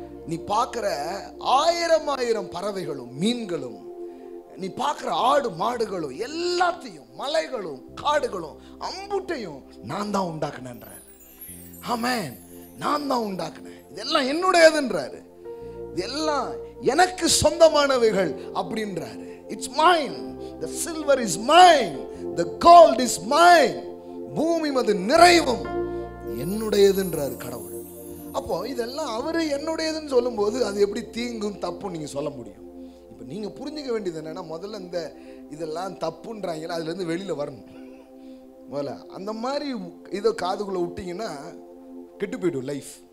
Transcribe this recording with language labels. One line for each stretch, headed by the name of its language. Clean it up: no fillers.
Tamil: நீ பார்க்கிற 1000 பறவைகளும் மீன்களும், நீ பார்க்கிற ஆடு மாடுகளும், எல்லாத்தையும், மலைகளும் காடுகளும் அம்புட்டையும் நான் தான் உண்டாக்குனேன்றாரு. ஆமென். நான் தான் உண்டாக்குனேன், இதெல்லாம் என்னுடையதுன்றாரு. இதெல்லாம் எனக்கு சொந்தமானவைகள் அப்படின்றாரு.
English: It's mine, the silver is mine, the gold is mine.
Tamil: பூமி அது நிறைவும் என்னுடையதுன்றாரு கடவுள். அப்போ இதெல்லாம் அவரு என்னுடையதுன்னு சொல்லும் போது அது எப்படி தீங்கும் தப்பும் நீங்க சொல்ல முடியும்? இப்ப நீங்க புரிஞ்சுக்க வேண்டியது என்னன்னா, முதல்ல இந்த இதெல்லாம் தப்புன்றாங்களா, அதுல இருந்து வெளியில வரணும். முதல்ல அந்த மாதிரி இதை காதுக்குள்ள விட்டீங்கன்னா கெட்டு போயிடும் லைஃப்.